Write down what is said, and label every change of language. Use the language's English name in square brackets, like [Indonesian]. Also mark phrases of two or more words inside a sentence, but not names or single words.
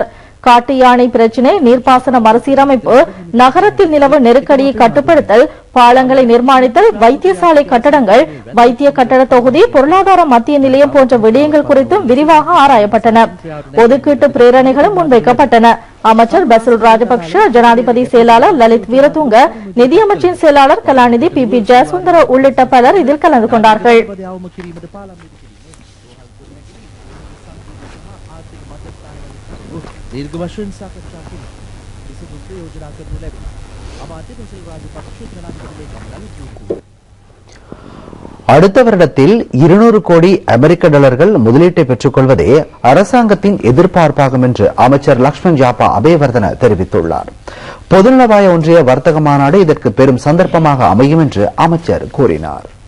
[Tamil] காட்டு யானை பிரச்சினை, நீர்ப்பாசன மறுசீரமைப்பு, நகரத்தில் நிலவும் நெருக்கடியை கட்டுப்படுத்தல், பாலங்களை நிர்மாணித்தல், வைத்தியசாலை கட்டடங்கள், வைத்திய கட்டட தொகுதி, பொருளாதார மத்திய நிலையம் போன்ற விடயங்கள் குறித்தும் விரிவாக ஆராயப்பட்டன. ஒதுக்கீட்டு பிரேரணைகளும் முன்வைக்கப்பட்டன. அமைச்சர் பசில் ராஜபக்ஷ, ஜனாதிபதி செயலாளர் லலித் வீரதுங்க, நிதியமைச்சின் செயலாளர் கலாநிதி பி ஜெயசுந்தர உள்ளிட்ட பலர் இதில் கலந்து கொண்டார்கள். [Sinhala] දීර්ඝ වශයෙන් සාකච්ඡා කිරීම විසඳුම් යෝජනා කරනු ලැබුණා. අමාත්‍ය බසිල් රාජපක්ෂ ජනාධිපති ලේකම් [Tamil] அடுத்த வருடத்தில் 200 கோடி அமெரிக்க டாலர்கள் முதலீட்டை பெற்றுக் கொள்வதே அரசாங்கத்தின் எதிர்பார்ப்பாகும் என்று அமைச்சர் லக்ஷ்மண் யாப்பா அபேவர்தன தெரிவித்துள்ளார். பொதுநலவாய ஒன்றிய வர்த்தக மாநாடு இதற்கு பெரும் சந்தர்ப்பமாக அமையும் என்று அமைச்சர் கூறினார்.